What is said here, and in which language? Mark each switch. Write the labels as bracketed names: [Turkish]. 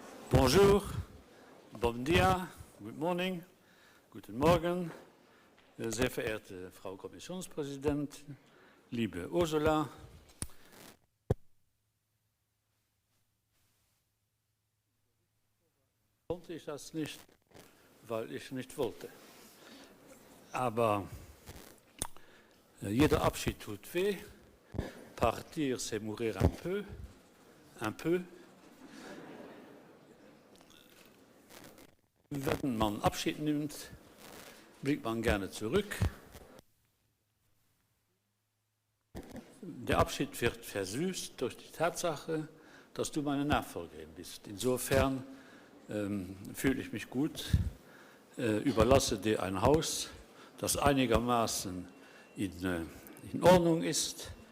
[French] Bonjour, [Portuguese] bon dia, [English] good morning, [German] guten Morgen, sehr verehrte Frau Kommissionspräsidentin, liebe Ursula. Konnte ich das nicht, weil ich nicht wollte. Aber jeder Abschied tut weh. [French] Partir, c'est mourir un peu, un peu. [German] Wenn man Abschied nimmt, blickt man gerne zurück. Der Abschied wird versüßt durch die Tatsache, dass du meine Nachfolgerin bist. Insofern fühle ich mich gut, überlasse dir ein Haus, das einigermaßen in Ordnung ist.